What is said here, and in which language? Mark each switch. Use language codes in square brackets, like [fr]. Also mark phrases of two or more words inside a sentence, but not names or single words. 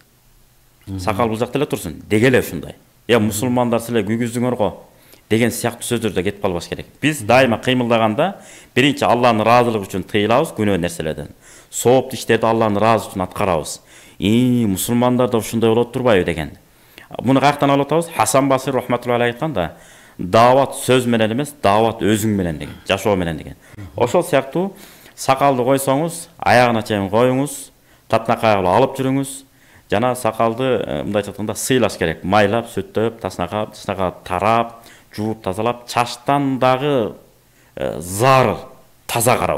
[ky] Сакал бул жакта эле турсун, дегеле ушундай. Мусулмандар силер күйгүздүңөр го деген сыяктуу сөздөрдө кетип калбаш керек. Биз дайыма кыймылдаганда биринчи Алланын ыраазылыгы үчүн тыйылабыз күнөө нерселерден. Сооптуу иштерди Алланын ыраазы үчүн аткарабыз. Мусулмандар да ушундай болот турбайбы деген. Муну каяктан алып атабыз? Хасан Басир [ar] رحمة الله عليه [ky] айтканда, даават сөз менен эмес, даават өзүң менен деген, жашоо менен деген. Ошол сыяктуу сакалды койсоңуз, аягына чейин коюңуз, татнакай алып жүрүңүз. Жана сакалды мындайча айтканда сыйлаш керек. Майлап, сүттөп, таснакап, тарап, жууп тазалап, чачтан дагы зарыл, таза карау.